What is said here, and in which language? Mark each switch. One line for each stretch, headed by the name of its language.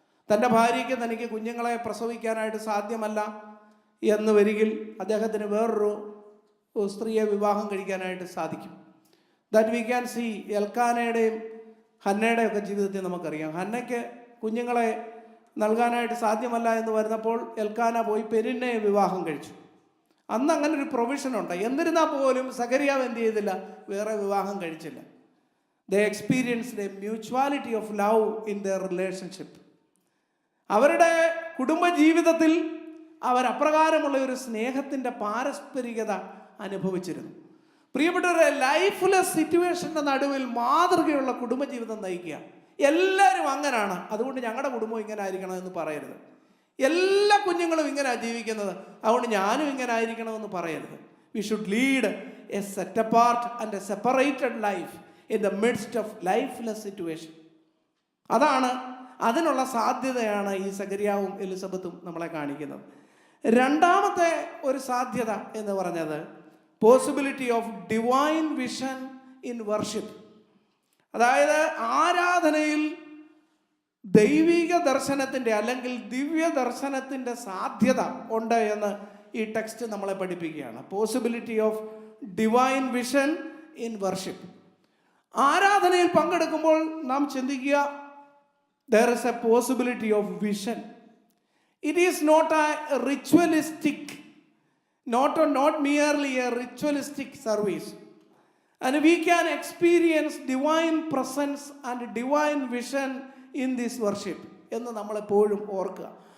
Malayalam: തൻ്റെ ഭാര്യയ്ക്ക് തനിക്ക് കുഞ്ഞുങ്ങളെ പ്രസവിക്കാനായിട്ട് സാധ്യമല്ല എന്ന് വരികിൽ അദ്ദേഹത്തിന് വേറൊരു സ്ത്രീയെ വിവാഹം കഴിക്കാനായിട്ട് സാധിക്കും.
English: That we can see.
Malayalam: എൽക്കാനയുടെയും ഹന്നയുടെയും ഒക്കെ ജീവിതത്തിൽ നമുക്കറിയാം. ഹന്നയ്ക്ക് കുഞ്ഞുങ്ങളെ നൽകാനായിട്ട് സാധ്യമല്ല എന്ന് വരുന്നപ്പോൾ എൽക്കാന പോയി പെരിന്നയെ വിവാഹം കഴിച്ചു. അന്ന് അങ്ങനെ ഒരു പ്രൊവിഷനുണ്ട്. എന്നിരുന്നാൽ പോലും സഖറിയാവ് എന്ത് ചെയ്തില്ല? വേറെ വിവാഹം കഴിച്ചില്ല.
English: They experienced a mutuality of love in their relationship.
Malayalam: അവരുടെ കുടുംബജീവിതത്തിൽ അവർ അപ്രകാരമുള്ള ഒരു സ്നേഹത്തിൻ്റെ പാരസ്പരികത അനുഭവിച്ചിരുന്നു. പ്രിയപ്പെട്ടവരെ, ലൈഫ്ലെസ് സിറ്റുവേഷൻ്റെ നടുവിൽ മാതൃകയുള്ള കുടുംബജീവിതം നയിക്കുക. എല്ലാവരും അങ്ങനാണ്, അതുകൊണ്ട് ഞങ്ങളുടെ കുടുംബം ഇങ്ങനെ ആയിരിക്കണം എന്ന് പറയരുത്. എല്ലാ കുഞ്ഞുങ്ങളും ഇങ്ങനെ ജീവിക്കുന്നത്, അതുകൊണ്ട് ഞാനും ഇങ്ങനെ ആയിരിക്കണമെന്ന് പറയരുത്.
English: We should lead a set apart and a separated life in the midst of lifeless situation.
Malayalam: അതാണ്, അതിനുള്ള സാധ്യതയാണ് ഈ സഖറിയാവും എലിസബത്തും നമ്മളെ കാണിക്കുന്നത്. രണ്ടാമത്തെ ഒരു സാധ്യത എന്ന് പറഞ്ഞത്
English: Possibility of divine vision in worship.
Malayalam: അതായത് ആരാധനയിൽ ദൈവിക ദർശനത്തിൻ്റെ അല്ലെങ്കിൽ ദിവ്യ ദർശനത്തിൻ്റെ സാധ്യത ഉണ്ട് എന്ന് ഈ ടെക്സ്റ്റ് നമ്മളെ പഠിപ്പിക്കുകയാണ്.
English: Possibility of divine vision in worship.
Malayalam: ആരാധനയിൽ പങ്കെടുക്കുമ്പോൾ നാം ചിന്തിക്കുക,
English: there is a possibility of vision. It is not a ritualistic, not merely a ritualistic service. And we can experience divine presence and divine vision in this worship
Malayalam: എന്ന് നമ്മളെപ്പോഴും ഓർക്കുക.